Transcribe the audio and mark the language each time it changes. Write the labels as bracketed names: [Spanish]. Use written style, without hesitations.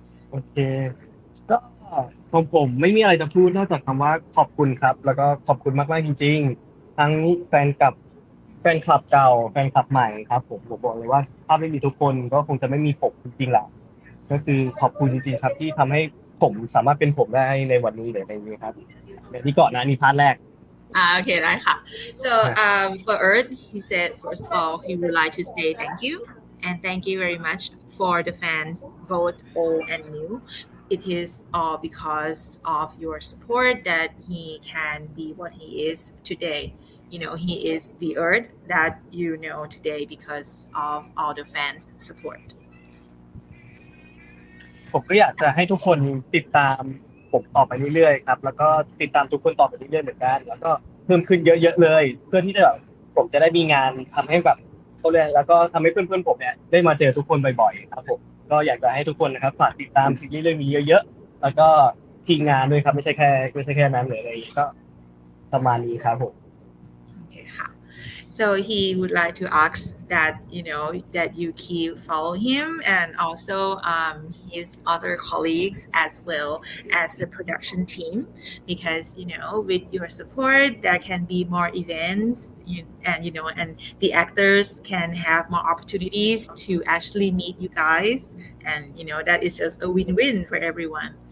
[Thai] โอเคก็ของผมไม่มีอะไรจะพูดนอกจากคำว่าขอบคุณครับแล้วก็ขอบคุณมากๆจริงๆทั้งแฟนคลับเก่าแฟนคลับใหม่ครับผมบอกเลยว่าถ้าไม่มีทุกคนก็คงจะไม่มีผมจริงๆแหละก็คือขอบคุณจริงๆครับที่ทำให้ผมสามารถเป็นผมได้ในวันนี้หรือในนี้ครับอย่างที่ก่อนนะนี่พาร์ทแรก [English] Okay, [Thai] ได้ค่ะ [English] So for Earth, he said first of all he would like to say thank you and thank you very much for the fans, both old and new. It is all because of your support that he can be what he is today. He is the Earth that you know today because of all the fans' support. [Thai] ผมก็อยากจะให้ทุกคนติดตามผมต่อไปเรื่อยๆครับแล้วก็ติดตามทุกคนต่อไปเรื่อยๆเหมือนกันแล้วก็เพิ่มขึ้นเยอะๆเลยเพื่อที่จะแบบผมจะได้มีงานทำให้แบบเขาเลยแล้วก็ทำให้เพื่อนๆผมเนี่ยได้มาเจอทุกคนบ่อยๆครับผมก็อยากจะให้ทุกคนนะครับฝากติดตามซีรีส์เรื่องนี้เยอะๆแล้วก็ทีมงานด้วยครับไม่ใช่แค่นั้นเลยอะไรก็ประมาณนี้ครับผม [English] Okay, [Thai] ค่ะ [English] So he would like to ask that that you keep follow him and also his other colleagues as well as the production team because with your support there can be more events and the actors can have more opportunities to actually meet you guys and that is just a win-win for everyone.